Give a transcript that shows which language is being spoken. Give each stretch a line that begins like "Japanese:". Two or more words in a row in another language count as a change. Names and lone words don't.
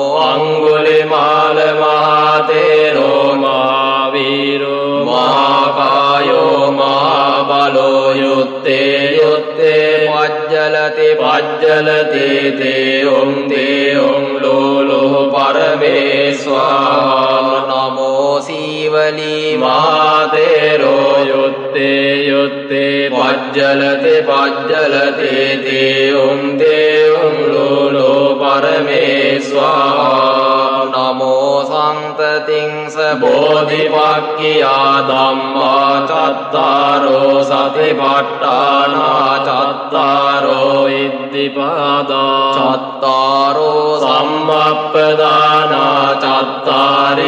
Pali: අංගුලිමාල මහතේරෝ මහාවීරෝ මහාකායෝ මහාබලෝ යුත්තේ යුත්තේ පජ්ජලති පජ්ජලති තේයුම් තේයුම් ලෝලෝ පරමේස්වාහා නමෝ සීවලී මහතේරෝ යුත්තේ යුත්තේ පජ්ජලති පජ්ජලති තේයුම් තේයුම් ලෝලෝ පරමේස්වාහා නමෝ සම්තතිංස බෝධිපක්ඛියා ධම්මා චත්තාරෝ සතිපට්ඨානා චත්තාරෝ ඉද්ධිපාදා චත්තාරෝ සම්මප්පදානා චත්තාරි